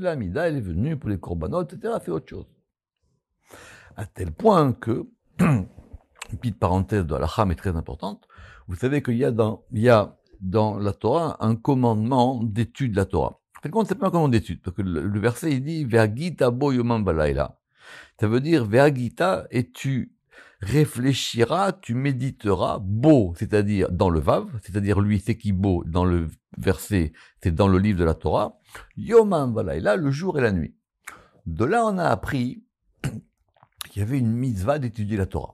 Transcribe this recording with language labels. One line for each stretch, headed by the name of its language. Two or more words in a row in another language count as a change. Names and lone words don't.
French: La Hamida, elle est venue pour les korbanot, etc. C'est autre chose. À tel point que, une petite parenthèse de halakha, mais très importante, vous savez qu'il y a dans la Torah un commandement d'étude de la Torah. En fait, c'est pas un commandement d'étude, parce que le verset, il dit,
Hebrew: והגית בו יומם ולילה.
French: Ça veut dire, Ve'agita, et tu réfléchiras, tu méditeras, beau, c'est-à-dire dans le Vav, c'est-à-dire lui, c'est qui beau, dans le verset, c'est dans le livre de la Torah,
Hebrew: יומם ולילה,
French: le jour et la nuit. De là, on a appris qu'il y avait une mitzvah d'étudier la Torah.